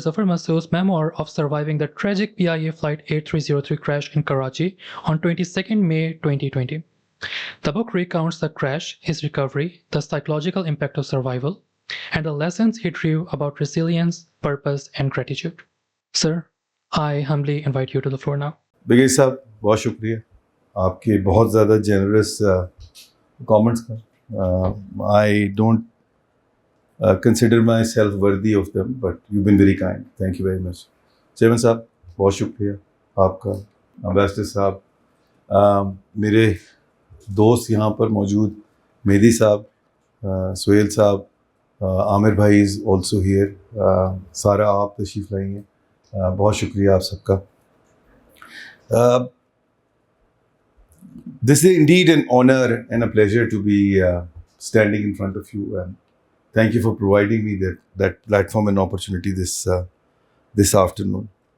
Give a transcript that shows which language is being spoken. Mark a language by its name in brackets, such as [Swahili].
[English] Zafar Masood's memoir of surviving the tragic PIA Flight 8303 crash in Karachi on 22nd May 2020. The book recounts the crash, his recovery, the psychological impact of survival, and the lessons he drew about resilience, purpose, and gratitude. Sir, I humbly invite you to the floor now. [Urdu] بگئی صاحب بہت شکریہ آپ کے بہت زیادہ generous comments کا. [English] I don't consider myself worthy of them but you been very kind. Thank you very much. [Urdu] Chairman صاحب بہت شکریہ آپ کا. امبیسڈر صاحب، میرے دوست یہاں پر موجود، مہدی صاحب، سہیل صاحب، عامر بھائی [English] Is also here. [Urdu] سارا آپ تشریف لائی ہیں، بہت شکریہ آپ سب کا. [English] This is indeed an honor and a pleasure to be standing in front of you, and thank you for providing me that platform and opportunity this afternoon.